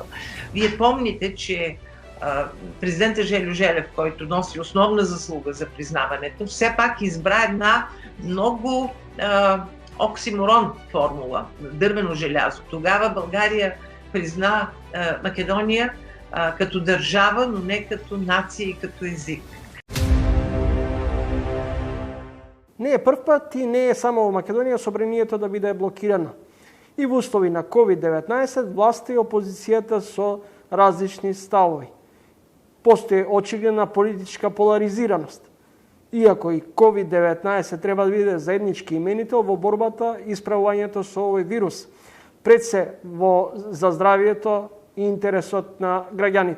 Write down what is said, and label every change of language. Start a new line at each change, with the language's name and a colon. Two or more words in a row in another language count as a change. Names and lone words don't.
Bulgarian: Вие помните, че президентът Желю Желев, който носи основна заслуга за признаването, все пак избра една много оксиморон формула, дървено желязо. Тогава България призна Македония като държава, но не като нация и като език.
Macedonian: Не е прв пат и не е само во Македонија собранието да биде блокирано. И во услови на COVID-19 власта и опозицијата со различни ставови. Постои очигледна политичка поларизираност. Иако и COVID-19 треба да биде заеднички именител во борбата и справувањето со овој вирус, пред се за здравието и интересот на граѓаните.